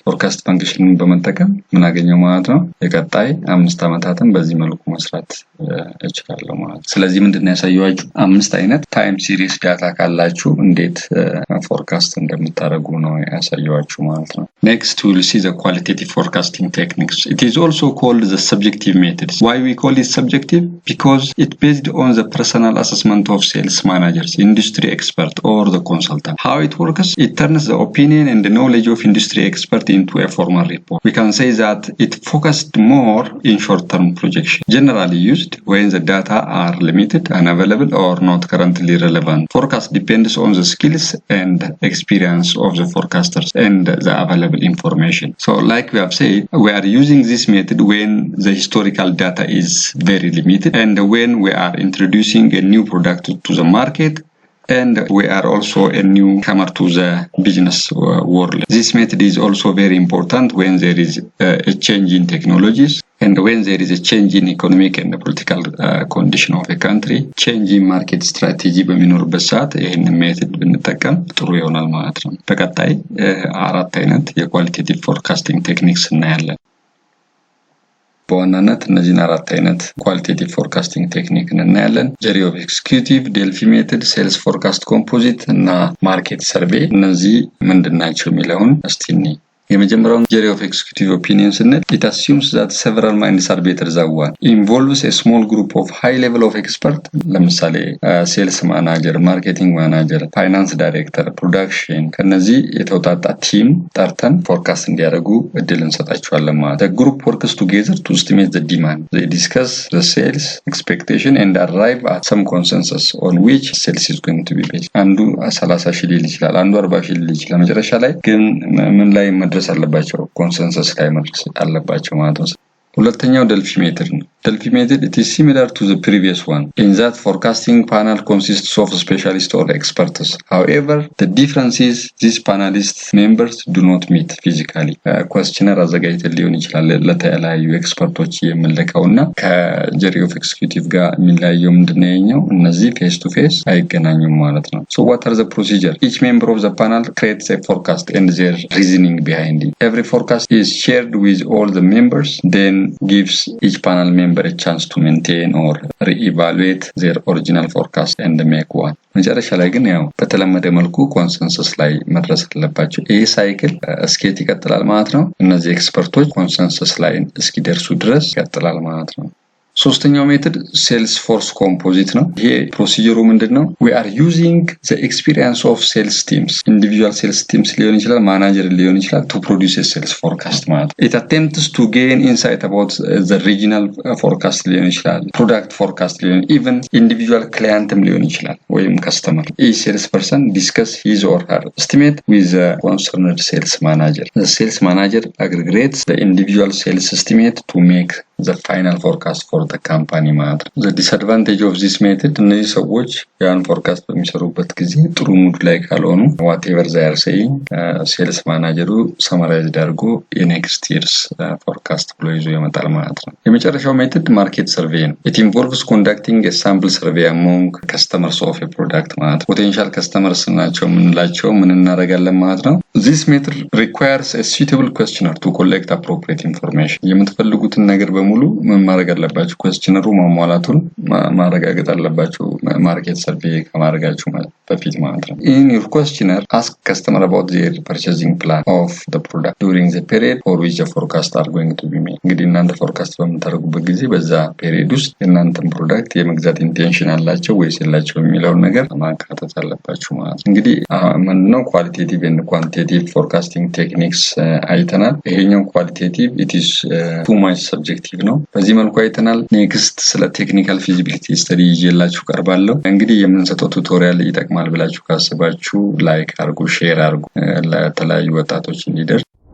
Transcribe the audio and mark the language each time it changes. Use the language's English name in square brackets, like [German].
[Amharic] ፎርካስት ፈንክሽንን በመጠቀም ምን አገኘው ማለት ነው። የቀጣይ 5 አመታትን በዚህ መልኩ መስራት እችላለሁ ማለት ነው። ስለዚህ ምንድነው ያሳየዋችሁ? 5 አይነት ታይም ሲሪስ ዳታ ካላችሁ እንዴት ፎርካስት እንደምታደርጉ ነው ያሳየዋችሁ ማለት ነው። [English] Next we will see the qualitative forecasting techniques. It is also called the subjective method. Why we call it subjective? Because it based on the personal assessment of sales managers, industry expert or the consultant. How it works? It turns the opinion and the knowledge of industry expert into a formal report. We can say that it focused more in short-term projection, generally used when the data are limited, unavailable, or not currently relevant. Forecast depends on the skills and experience of the forecasters and the available information. So like we have said, we are using this method when the historical data is very limited and when we are introducing a new product to the market and we are also a newcomer to the business world. This method is also very important when there is a change in technologies and when there is a change in economic and political condition of a country. Change in market strategy [Amharic] በሚኖርበት ሰዓት ይሄን ሜተድ ብንጠቀም ጥሩ ይሆናል ማለት ነው። በቀጣይ አራት አይነት የኳሊቴቲቭ ፎርካስቲንግ ቴክኒክስ እናያለን። በዋናነት እነዚህን አራት አይነት ኳሊቴቲቭ ፎርካስቲንግ ቴክኒክ እናያለን። ቴዎሪ ኦፍ ኤክስኪዩቲቭ፣ ዴልፊ ሜተድ፣ ሴልስ ፎርካስት ኮምፖዚት እና ማርኬት ሰርቬይ እነዚህ ምንድናቸው የሚለውን እስቲ እንይ። የመጀመሪያው ቴዎሪ ኦፍ ኤክስኪዩቲቭ ኦፒኒየን ስንል [English] it assumes that several minds are better than one, involves a small group of high level of expert [Amharic] ለምሳሌ ሴልስ ማናጀር፣ ማርኬቲንግ ማናጀር፣ ፋይናንስ ዳይሬክተር፣ ፕሮዳክሽን ከነዚህ የተውጣጣ ቲም ጠርተን ፎርካስት እንዲያደርጉ እድል እንሰጣቸዋለን ማለት ነው። [English] the group works together to estimate the demand, they discuss the sales expectation and arrive at some consensus on which sales is going to be based. [Amharic] አንዱ 30 ሺህ ሊል ይችላል፣ አንዱ 40 ሺህ ሊል ይችላል። መጨረሻ ላይ ግን ምን ላይ መድረስ አለባቸው? ኮንሰንሰስ ላይ መድረስ አለባቸው ማለት ነው። ሁለተኛው ዴልፊ ሜተድ ነው። [English] Delphi method, it is similar to the previous one in that forecasting panel consists of specialists or experts. However, the difference is these panelist members do not meet physically. [Amharic] Questionnaire አዘጋጅተን ሊሆን ይችላል ለተለያዩ ኤክስፐርቶች የምንልከውና ከጀሪ ኦፍ ኤክስኪዩቲቭ ጋር የሚለያየው ምንድነው? እነዚህ ፌስ ቱ ፌስ አይገናኙም ማለት ነው። [English] So what are the procedure? Each member of the panel creates a forecast and their reasoning behind it. Every forecast is shared with all the members, then gives each panel member a chance to maintain or re-evaluate their original forecast and make one. [Amharic] መጨረሻ ላይ ግን ያው በተለመደ መልኩ ኮንሰንሰስ ላይ መድረስ አለባቸው። ይሄ ሳይክል እስኪት ይቀጥላል ማለት ነው። እነዚህ ኤክስፐርቶች ኮንሰንሰስ ላይ እስኪደርሱ ድረስ ይቀጥላል ማለት ነው። ሶስተኛው ሜተድ ሴልስ ፎርስ ኮምፖዚት ነው። ይሄ ፕሮሲጀሩ ምንድነው? [English] we are using the experience of sales teams, individual sales teams [Amharic] ሊሆን ይችላል፣ ማናጀር ሊሆን ይችላል, [English] to produce a sales forecast ማለት ነው። it attempts to gain insight about the regional forecast ሊሆን ይችላል፣ product forecast ሊሆን even individual clientም ሊሆን ይችላል ወይም customer. each sales person discuss his or her estimate with the concerned sales manager. the sales manager aggregates the individual sales estimate to make the final forecast for the company ማለት ነው። the disadvantage of this method [Amharic] እነዚህ ሰዎች ያን ፎርካስት በሚሰሩበት ጊዜ ጥሩ ሙድ ላይ ካልሆኑ [English] whatever they are saying [Amharic] ሴልስ ማናጀሩ ሰማራይዝድ አድርጎ የኔክስት ይርስ ፎርካስት ብሎ ይዞ ይመጣል ማለት ነው። የመጨረሻው ሜተድ ማርኬት ሰርቬይ ነው። [English] it involves conducting a sample survey among customers of a product ማለት ነው። potential customers [Amharic] ናቸው ምንላቸው ምን እናደርጋለን ማለት ነው። [English] this method requires a suitable questionnaire to collect appropriate information. [Amharic] የምትፈልጉትን ነገር በሙሉ ምን ማድረግ አለባችሁ? [English] questionnaire [Amharic] ማሟላቱን ማረጋገጥ አለባችሁ ማርኬት ሰርቬይ ከማድረጋችሁ በፊት ማለት ነው። [English] in your questionnaire ask customer about their purchasing plan of the product during the period for which the forecast are going to be made. [Amharic] እንግዲህ እናንተ ፎርካስት በምታደርጉበት ጊዜ በዛ ፔሪድ ውስጥ የእናንተን ፕሮዳክት የመግዛት ኢንቴንሽን አላቸው ወይስ የላቸው የሚለውን ነገር ማካተት አለባችሁ ማለት ነው። እንግዲህ ምንድነው ኳሊቴቲቭ [English] and quantitative forecasting techniques [Amharic] አይተናል። ይሄኛው ኳሊቴቲቭ [English] it is too much subjective [Amharic] ነው። በዚህ መልኩ አይተናል። ኔክስት ስለ ቴክኒካል ፊዚቢሊቲ ስተዲ ይዤላችሁ ቀርባለሁ። እንግዲህ የምንሰጠው ቱቶሪያል ይጠቅማል ብላችሁ ካስባችሁ ላይክ አድርጉ፣ ሼር አድርጉ ለተለያዩ ወጣቶች እንዲደርስ።